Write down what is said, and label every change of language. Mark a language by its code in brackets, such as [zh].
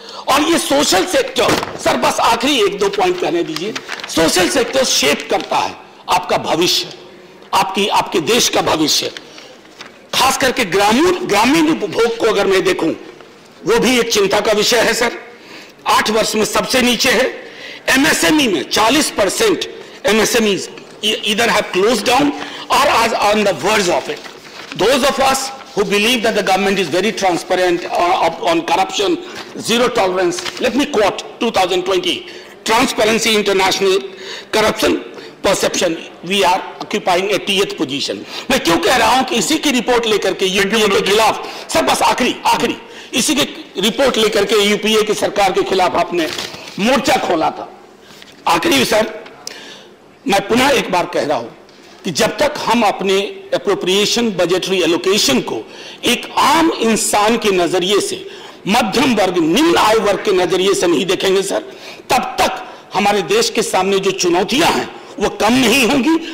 [hi] और ये social sector, sir बस आखिरी 1-2 पॉइंट कहने दीजिए। सोशल सेक्टर शेप करता है आपका भविष्य, आपके देश का भविष्य। खास करके ग्रामीण उपभोग को अगर मैं देखूं, वो भी एक चिंता का विषय है सर। 8 वर्ष में सबसे नीचे है। [en] MSME में 40% MSMEs either have closed down or are on the verge of it. Those of us who believe that the government is very transparent on corruption, zero tolerance. Let me quote 2020 Transparency International Corruption Perception. We are occupying 80th position. [hi] मैं क्यों कह रहा हूं कि इसी की report लेकर के यूपीए के खिलाफ, सर बस आखिरी इसी की रिपोर्ट लेकर के यूपीए की सरकार के खिलाफ आपने मोर्चा खोला था। आखिरी सर, मैं पुनः एक बार कह रहा हूं कि जब तक हम अपने एप्रोप्रिएशन बजटरी एलोकेशन को एक आम इंसान के नजरिए से, मध्यम वर्ग, निम्न आय वर्ग के नजरिए से नहीं देखेंगे सर, तब तक हमारे देश के सामने जो चुनौतियां हैं वो कम नहीं होंगी।